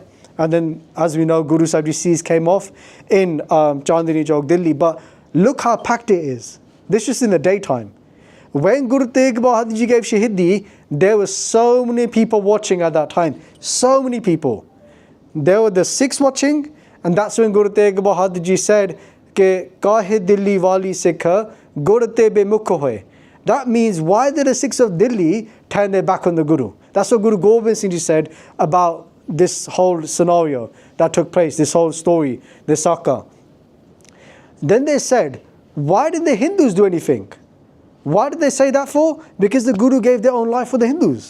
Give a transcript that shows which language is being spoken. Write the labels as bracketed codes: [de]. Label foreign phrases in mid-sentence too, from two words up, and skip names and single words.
[en] And then, as we know, Guru Sahib ji's cease came off in Chandni Chowk, Delhi. But look how packed it is. This is just in the daytime. When Guru Tegh Bahadur ji gave Shahidi, there were so many people watching at that time. So many people. There were the Sikhs watching, and that's when Guru Tegh Bahadur ji said, [pa] ਕੇ ਕਹੇ ਦਿੱਲੀ ਵਾਲੀ ਸਿੱਖਾ ਗੁਰਤੇ ਬੇ ਮੁਖ ਹੋਏ. [en] That means, why did the Sikhs of Delhi turn their back on the Guru? That's what Guru Gobind Singh ji said about this whole scenario that took place, this whole story, the Saka. Then they said, why did the Hindus do anything? Why did they say that for? Because the Guru gave their own life for the Hindus.